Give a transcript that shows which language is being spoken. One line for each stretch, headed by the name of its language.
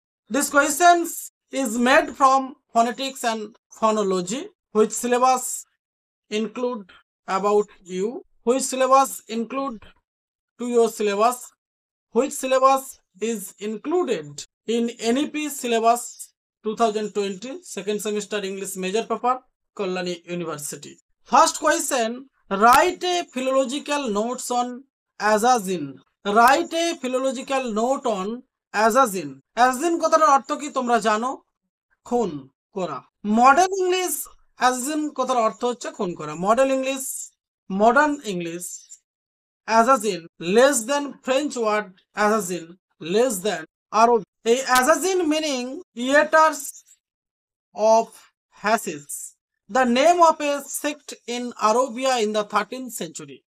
English: This questions is made from phonetics and phonology, which syllabus include about you, which syllabus include to your syllabus, which syllabus is included in NEP syllabus 2020 second semester English major paper, Kalyani University. First question, write a philological notes on assassin. Write a philological note on assassin.
Bangla: Assassin কথাটার অর্থ কি তোমরা জানো? খুন করা। Modern English assassin কথার অর্থ হচ্ছে খুন করা।
English: modern English assassin less than French word assassin less than Arabic. A assassin meaning eaters of hashish, the name of a sect in Arabia in the 13th century.